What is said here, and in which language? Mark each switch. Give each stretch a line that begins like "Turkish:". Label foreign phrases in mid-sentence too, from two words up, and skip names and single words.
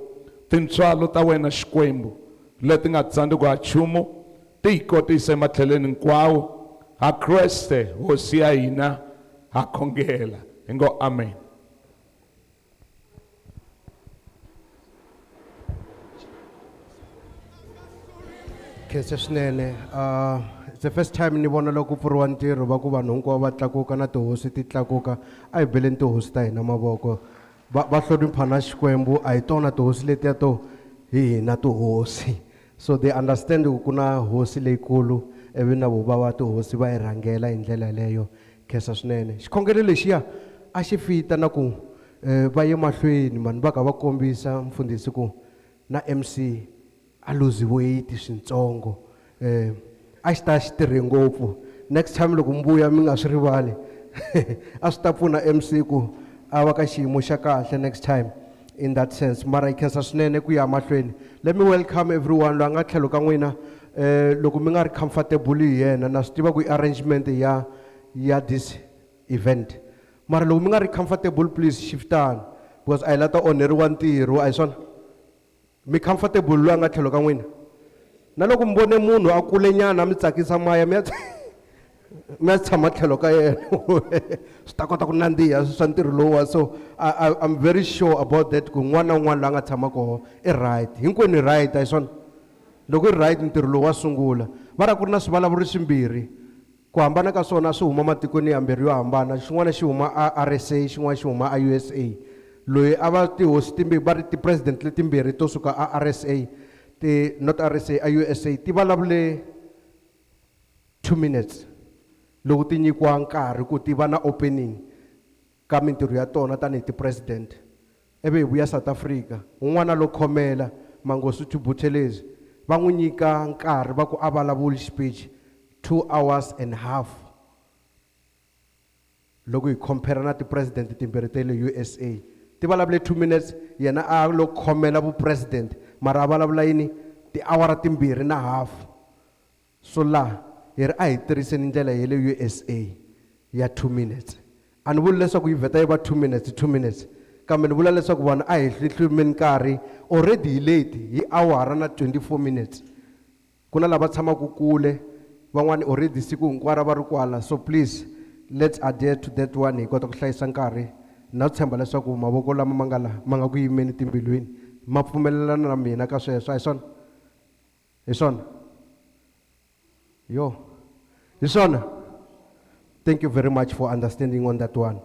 Tsonga: Tintswalo ta wena Xikwembu leti nga tsandziku ha nchumu ti hi kotisa ematlhelweni hinkwawo. Ha Kreste hosi ya hina ha khongela, hi ngo amen. Khensa swinene.
English: It's the first time
Tsonga: ni vona loko ku pfuriwa ntirho va ku vanhu hinkwavo va tlakuka na tihosi ti tlakuka. A hi beleni tihosi ta hina mavoko. Va hlonipha na Xikwembu, a hi tona tihosi letiya to hi hina tihosi.
English: So they understand
Tsonga: ku na hosi leyikulu, ivi na vo va tihosi va hi rhangela hi ndlela leyo. Khensa swinene. Xikhongelo lexiya a xi fita na ku va ye mahlweni vanhu va kha va kombisa mfundhisi ku na MC a
English: lose weight
Tsonga: swintsongo. A xi ta xi tirhe ngopfu.
English: Next time
Tsonga: loko mbuya mi nga swi rivali a swi ta pfuna MC ku a va ka xiyimo xa kahle
English: next time in that sense.
Tsonga: Mara hi khensa swinene ku ya mahlweni.
English: Let me welcome everyone
Tsonga: loyi a nga tlhelo ka n'wina. Loko mi nga ri comfortable hi yena na swi tiva ku arrangement ya
English: this event.
Tsonga: Mara loko mi nga ri
English: comfortable please
Tsonga: shiftani because a hi lata onheriwa ntirho, a hi swona? Mi comfortable loyi a nga tlhelo ka n'wina? Na loko mi vone munhu a kule nyana mi tsakisa maya mi ya tshama tlhelo ka yena swi ta kota ku nandziha swa ntirho lowuwa.
English: So I'm very sure about that
Tsonga: ku n'wana na un'wana loyi a nga tshama koho i right, hinkwenu i right, a hi swona? Loko i right ntirho lowu wa sungula. Va ra ku ri na swivulavuri swimbirhi, ku hambana ka swona swi huma matikweni yambirhi yo hambana. Xin'wana xi huma a RSA, xin'wana xi huma a USA. Loyi a va tihosi timbirhi va ri ti-president letimbirhi to suka a RSA, not RSA, a USA, ti vulavule 2 minutes loko ti nyikiwa nkarhi ku ti va na opening ka mintirho ya tona tanihi ti-president. Ivi hi vuya South Africa, un'wana lo khomela Mangosuthu Buthelezi va n'wi nyika nkarhi va ku a vulavuli
English: speech 2 hours and half.
Tsonga: Loko hi compare na ti-president timbirhi ta le USA, ti vulavule 2 minutes, yena a lo khomela vu-president mara a vulavula yini tiawara timbirhi na half. So la hi ri a hi tirhiseni ndlela ya le USA ya 2 minutes. A ni vuli leswaku yi vheta yi va 2 minutes, kambe ni vula leswaku vanhu a hi hlumeni nkarhi already hi late hi awara na 24 minutes. Ku na lava tshamaka kule, van'wani already siku hinkwaro va ri kwala.
English: So please let's adhere to that one
Tsonga: hi kota ku hlayisa nkarhi. Na tshemba leswaku mavoko lama ma nga ku yimeni timbilwini ma pfumelelana na mina ka sweswo, hi swona? Hi swona? Yo, hi swona?
English: Thank you very much for understanding on that one.